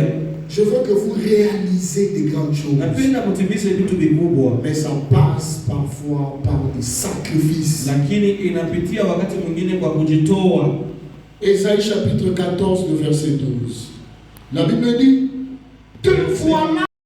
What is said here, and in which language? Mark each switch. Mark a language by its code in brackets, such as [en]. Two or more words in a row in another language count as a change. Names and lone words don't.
[fr] Je veux que vous réalisez des grandes choses. [sw] Napenda mtimize vitu vikubwa. [fr] Mais ça passe parfois par des sacrifices. [sw] Lakini inapitia wakati mwingine kwa kujitoa. [fr] Ésaïe chapitre 14, le verset 12. La Bible dit, te voilà